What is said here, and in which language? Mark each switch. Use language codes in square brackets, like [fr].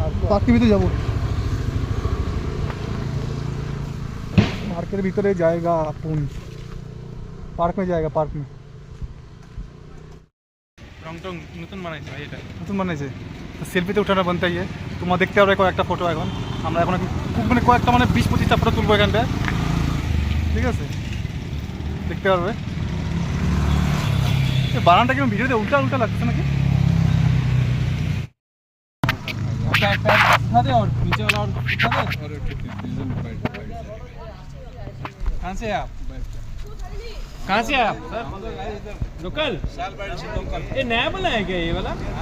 [bn] পার্কের ভিতরে যাবো, [hi] पार्क के भीतर जाएगा अपन, पार्क में [bn] जाएगा, पार्क में রং টং নতুন বানাইছে ভাই, এটা নতুন বানাইছে। তো সেলফিতে উঠানো [hi] बनता ही है, [bn] তোমরা দেখতে পারবে কয়েকটা ফটো। এখন আমরা এখন খুব মানে কয়েকটা মানে 20-25টা ফটো তুলবো এখানটা, ঠিক আছে, দেখতে পারবে। এই বানানটা কেমন ভিডিওতে উল্টা উল্টা লাগছে নাকি? একটা একটা উঠা দে, [hi] और नीचे वाला और उठा दे। कहाँ से आप? कहाँ से आप सर? लोकल? ये नया बना है क्या ये वाला?